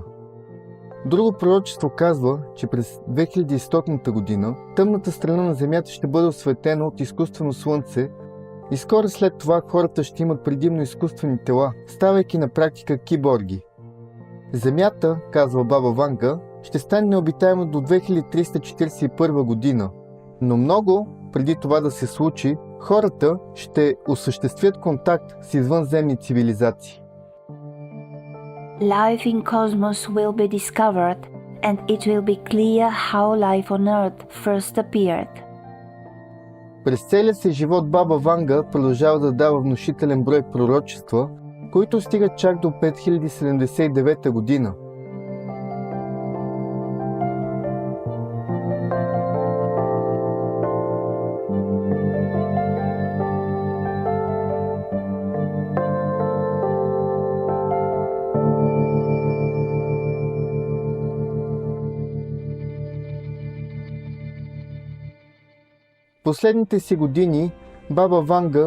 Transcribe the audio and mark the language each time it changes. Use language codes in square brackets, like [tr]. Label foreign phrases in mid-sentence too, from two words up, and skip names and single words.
[bg] Друго пророчество казва, че през 2100 година тъмната страна на Земята ще бъде осветена от изкуствено слънце и скоро след това хората ще имат предимно изкуствени тела, ставайки на практика киборги. Земята, казва баба Ванга, ще стане необитаема до 2341 година, но много преди това да се случи, хората ще осъществят контакт с извънземни цивилизации. [en] Life in cosmos will be discovered, and it will be clear how life on Earth first appeared. [bg] През целия си живот баба Ванга продължава да дава внушителен брой пророчества, които стигат чак до 5079 година. Последните си години баба Ванга